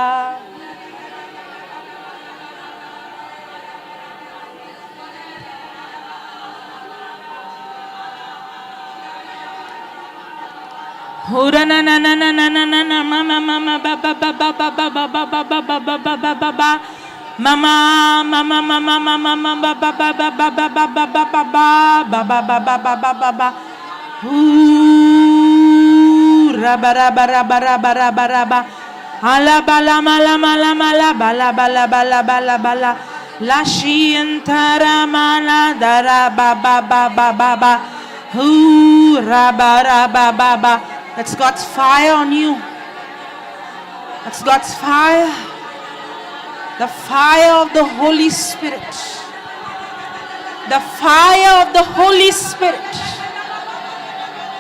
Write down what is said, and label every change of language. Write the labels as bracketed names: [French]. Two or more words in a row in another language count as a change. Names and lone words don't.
[English] Hura na na na na na na na na mama mama ba ba ba ba ba ba ba ba ba ba ba ba ba ba ba ba mama mama mama mama mama ba ba ba ba ba ba ba ba ba ba ba ba ba ba ba ba ba ra ba ra ba ra ba ra ba ra ba ra ba ala bala mala mala mala bala bala bala bala bala la shiantara mala dara ba ba ba ba ba ba ra ba ra ba ba ba. That's God's fire on you. That's God's fire. The fire of the Holy Spirit. The fire of the Holy Spirit.